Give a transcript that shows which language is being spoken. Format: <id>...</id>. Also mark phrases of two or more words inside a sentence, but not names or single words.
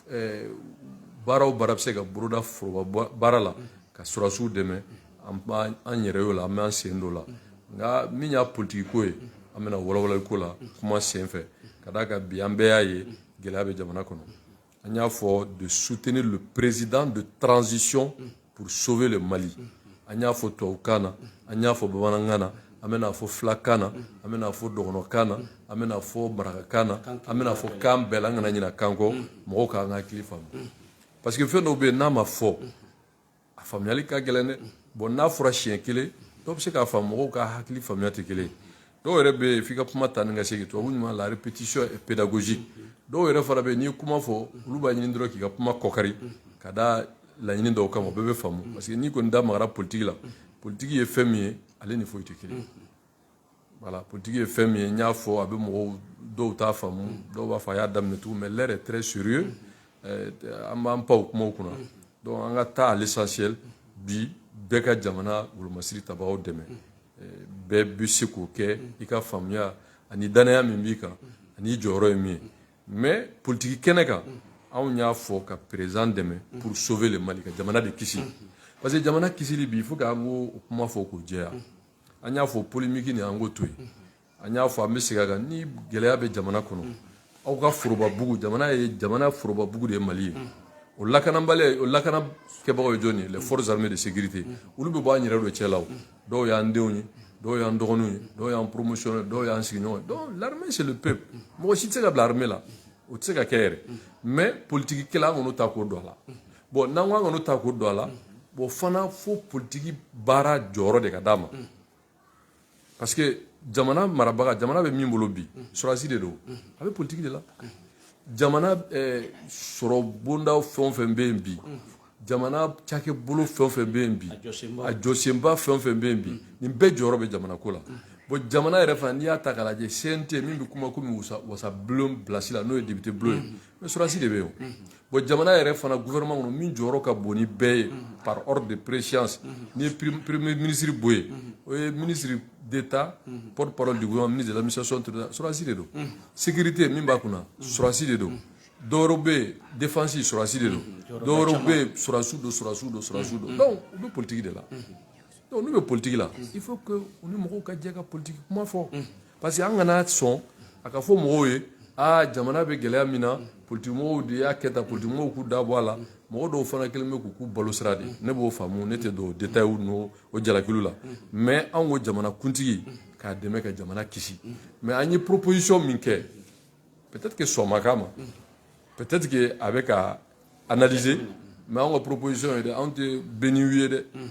<bm>baara o baara bɛ se ka boloda foroba baara la ka surasiw dɛmɛ an yɛrɛ y'o la an bɛ an sen don o la nka min y'a politiki ko ye an bɛna walawalali ko la kuma sen fɛ ka d'a kan bi an bɛɛ y'a ye gɛlɛya bɛ jamana kɔnɔ an y'a fɔ</bm> <fr>de soutenir le président de transition pour sauver le Mali</fr> <bm>an y'a fɔ tubabukan na an y'a fɔ bamanankan na an bɛna fɔ filakan na an bɛna fɔ dɔgɔnɔkan na an bɛna fɔ marakakan na an bɛna fɔ kan bɛɛ la an kana ɲina kan kɔ mɔgɔw k'an ka hakili faamu</bm> <fr>parce que</fr> <bm>fɛn dɔw bɛ yen n'a ma fɔ a faamuyali ka gɛlɛn dɛ bon n'a fɔra siɲɛ kelen dɔw bɛ se k'a faamu mɔgɔw ka hakili faamuya tɛ kelen dɔw yɛrɛ bɛ yen f'i ka kuma ta ni ka segin tubabu ɲuman la</bm> <fr>répétition est pédagogique</fr> <bm>dɔw yɛrɛ fana bɛ yen n'i ye kuma fɔ olu b'a ɲini dɔrɔn k'i ka kuma kɔkari ka da laɲini dɔw kama o bɛɛ bɛ faamu</bm> <fr>parce que</fr> <bm>n'i kɔni da magara politique la politique ye fɛn min ye ale ni foyi tɛ kelen voilà politique ye fɛn min ye n y'a fɔ a bɛ mɔgɔw dɔw t'a faamu dɔw b'a fɔ a y'a daminɛ tugun</bm> <fr>mais l'air est très sérieux</fr> <bm>an b'an pan o kumaw kunna donc an ka taa</bm> <fr>à l'essentiel</fr> <bm>bi bɛɛ ka jamana wolomasiri tabagaw dɛmɛ bɛɛ bɛ se k'o kɛ i ka faamuya ani danaya min b'i kan ani jɔyɔrɔ ye min ye</bm> <fr>mais politique</fr> <bm>kɛnɛ kan anw y'a fɔ ka président dɛmɛ</bm> <fr>pour sauver le Mali</fr> <bm>ka jamana de kisi parce que jamana kisili bi</bm> <fr>il faut</fr> <bm>k'an k'o kuma fɔ k'o jɛya an y'a fɔ polémique ni an k'o to yen an y'a fɔ an bɛ segin a kan ni gɛlɛya bɛ jamana kɔnɔ aw ka forobabugu jamana forobabugu de ye Mali ye o lakanabaliya o lakanakɛbagaw ye jɔn ye</bm> <fr>les forces armées de sécurité</fr> <bm>olu bɛ bɔ an yɛrɛ de cɛla o dɔw y'an denw ye dɔw y'an dɔgɔninw ye dɔw y'an promotionnaire dɔw y'an sigiɲɔgɔn ye</bm> <fr>donc l'armée c'est le peuple</fr> <bm>mɔgɔ si tɛ se ka bila armée la o tɛ se ka kɛ yɛrɛ</bm> <fr>mais politique</fr> <bm>kɛla an kɔni ta k'o don a la bon n'an ko an kɔni ta k'o don a la bon fana fo politique baara jɔyɔrɔ de ka d'a ma</bm> <fr>parce que</fr> <bm>jamana marabaga jamana bɛ min bolo bi sɔrɔdasi de don a bɛ politique de la jamana sɔrɔ bonda fɛn o fɛn bɛ yen bi jamana cakɛbolo fɛn o fɛn bɛ yen bi a jɔsenba fɛn o fɛn bɛ yen bi nin bɛɛ jɔyɔrɔ bɛ jamana ko la bon jamana yɛrɛ fana n'i y'a ta k'a lajɛ CNT min bɛ kuma komi wasabulon bilasi la n'o ye député bulon ye mais sɔrɔdasi de bɛ yen o bon jamana yɛrɛ fana gouvernement kɔnɔ min jɔyɔrɔ ka bon ni bɛɛ ye</bm> <fr>par ordre de préséance</fr> <bm>ni ye</bm> <fr>premier ministre</fr> <bm>bɔ yen o ye</bm> <fr>ministre d'État porte-parole du gouvernement ministre de l'administration</fr> <bm>sɔrɔdasi de don sécurité min b'a kunna sɔrɔdasi de don dɔwɛrɛw bɛ yen défense sɔrɔdasi de don dɔwɛrɛw bɛ yen sɔrɔdasiw don donc u bɛ politique de la donc n'u bɛ politique la</bm> <fr>il faut que</fr> <bm>u ni mɔgɔw ka jɛ ka politique kuma fɔ</bm> <fr>parce que</fr> <bm>an kana sɔn a ka fɔ mɔgɔw ye jamana bɛ gɛlɛya min na politique mɔgɔw de y'a kɛ tan politique mɔgɔw k'u da bɔ a la mɔgɔ dɔw fana kɛlen bɛ k'u balo sira de ne b'o faamu ne tɛ don détail n'o jalakiliw la mais an ko jamana kuntigi k'a dɛmɛ ka jamana kisi mais an ye proposition min kɛ</bm> <fr>peut-être que</fr> <bm>sɔn ma k'a ma</bm> <fr>peut-être que</fr> <bm>a bɛ ka analyser mais an ka proposition ye dɛ anw tɛ bɛn ni ye dɛ</bm>